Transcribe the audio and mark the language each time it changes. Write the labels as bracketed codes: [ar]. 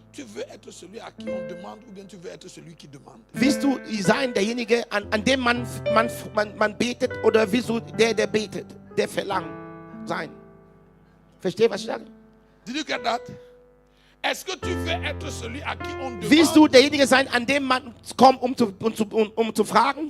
[fr] tu veux être celui à qui on demande ou bien tu veux être celui qui demande? [de] willst du sein derjenige, an dem man betet, oder willst du der betet, der verlangt sein? Verstehst du, was ich sage? [en] Did you get that? [fr] Est-ce que tu veux être celui à qui on [de] Willst du [fr] demande [de] derjenige sein, an dem man kommt, um zu fragen?